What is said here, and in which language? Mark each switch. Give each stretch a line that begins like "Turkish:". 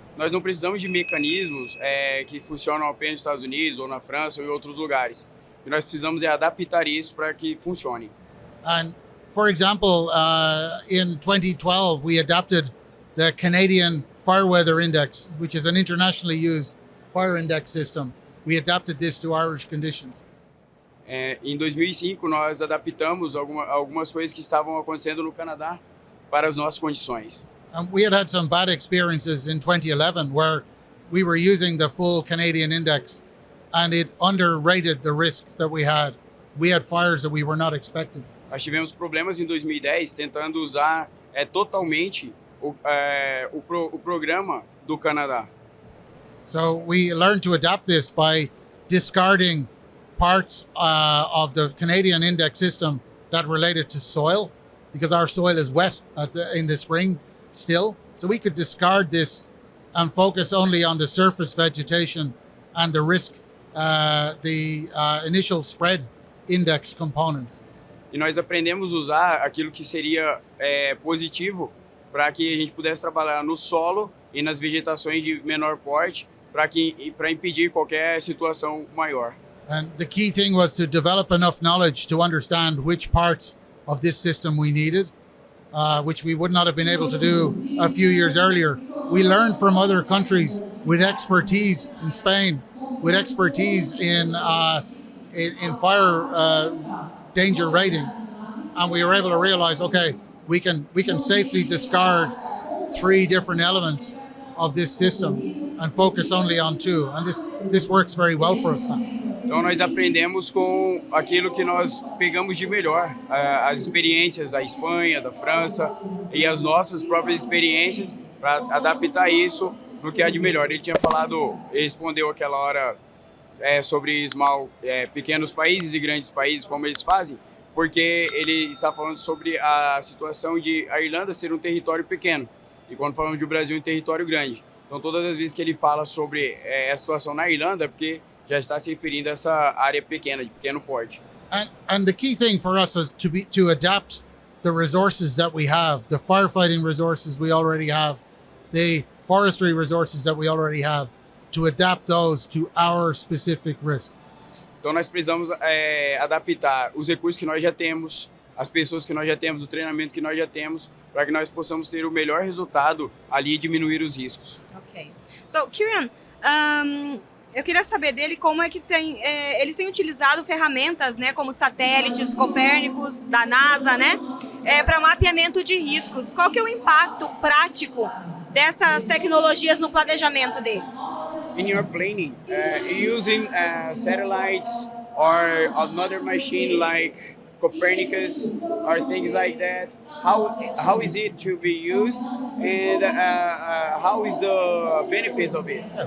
Portuguese: Nós não precisamos de mecanismos que funcionam apenas nos Estados Unidos ou na França ou em outros lugares. O que nós precisamos é adaptar isso para que funcione.
English: And for example, in 2012, we adapted the Canadian Fire Weather Index, which is an internationally used fire index system. We adapted this to Irish conditions.
Portuguese: Em 2005, nós adaptamos algumas coisas que estavam acontecendo no Canadá para as nossas condições.
English: And we had some bad experiences in 2011 where we were using the full Canadian index and it underrated the risk that we had. We had fires that we were not expecting.
Portuguese: Nós tivemos problemas em 2010 tentando usar totalmente o programa do Canadá.
English: So we learned to adapt this by discarding parts of the Canadian index system that related to soil, because our soil is wet in the spring still. So we could discard this and focus only on the surface vegetation and the risk, the initial spread index components.
Portuguese: E nós aprendemos a usar aquilo que seria positivo para que a gente pudesse trabalhar no solo e nas vegetações de menor porte para impedir qualquer situação maior.
English: And the key thing was to develop enough knowledge to understand which parts of this system we needed, which we would not have been able to do a few years earlier. We learned from other countries with expertise in Spain, with expertise in fire danger rating, and we were able to realize, okay, we can safely discard 3 different elements of this system and focus only on two. And this works very well for us now.
Portuguese: Então nós aprendemos com aquilo que nós pegamos de melhor, as experiências da Espanha, da França e as nossas próprias experiências para adaptar isso no que há de melhor. Ele tinha falado, ele respondeu aquela hora sobre pequenos países e grandes países, como eles fazem, porque ele está falando sobre a situação de a Irlanda ser um território pequeno e quando falamos do Brasil um território grande. Então todas as vezes que ele fala sobre a situação na Irlanda é porque já está se referindo a essa área pequena, de pequeno porte.
English: And the key thing for us is to adapt the resources that we have, the firefighting resources we already have, the forestry resources that we already have, to adapt those to our specific risk.
Portuguese: Então nós precisamos adaptar os recursos que nós já temos, as pessoas que nós já temos, o treinamento que nós já temos, para que nós possamos ter o melhor resultado ali e diminuir os riscos. Ok. So, Kieran, eu queria saber dele como é que eles têm utilizado ferramentas, né, como satélites, Copérnicos, da NASA, né, para mapeamento de riscos. Qual que é o impacto prático dessas tecnologias no planejamento deles?
English: In your planning, using satellites or another machine like Copernicus or things like that, how is it to be used and how is the benefits of it?